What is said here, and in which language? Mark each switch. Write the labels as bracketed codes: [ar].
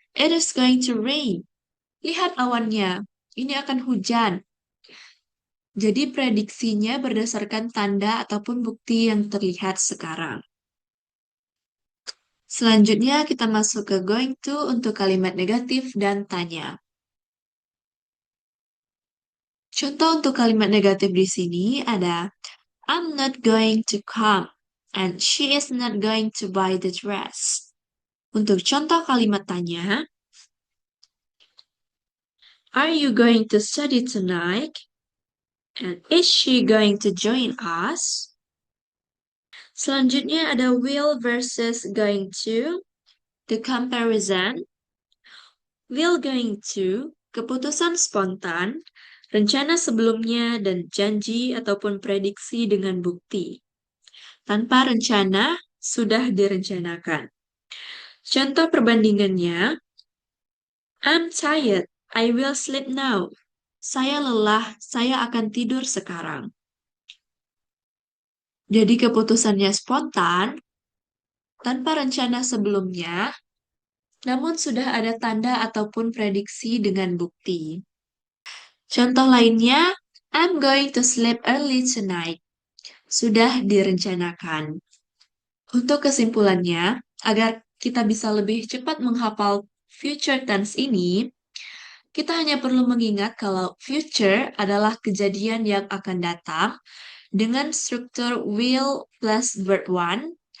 [en] It is going to rain. [id] Lihat awannya. Ini akan hujan. Jadi prediksinya berdasarkan tanda ataupun bukti yang terlihat sekarang. Selanjutnya kita masuk ke going to untuk kalimat negatif dan tanya. Contoh untuk kalimat negatif di sini ada [en] I'm not going to come and she is not going to buy the dress. [id] Untuk contoh kalimat tanya, [en] are you going to study tonight? And is she going to join us? [id] Selanjutnya ada will versus going to. The comparison. Will going to, keputusan spontan, rencana sebelumnya, dan janji ataupun prediksi dengan bukti. Tanpa rencana, sudah direncanakan. Contoh perbandingannya, [en] I'm tired, I will sleep now. [id] Saya lelah, saya akan tidur sekarang. Jadi keputusannya spontan, tanpa rencana sebelumnya, namun sudah ada tanda ataupun prediksi dengan bukti. Contoh lainnya, [en] I'm going to sleep early tonight. [id] Sudah direncanakan. Untuk kesimpulannya, agar kita bisa lebih cepat menghafal future tense ini, kita hanya perlu mengingat kalau future adalah kejadian yang akan datang dengan struktur will plus verb one.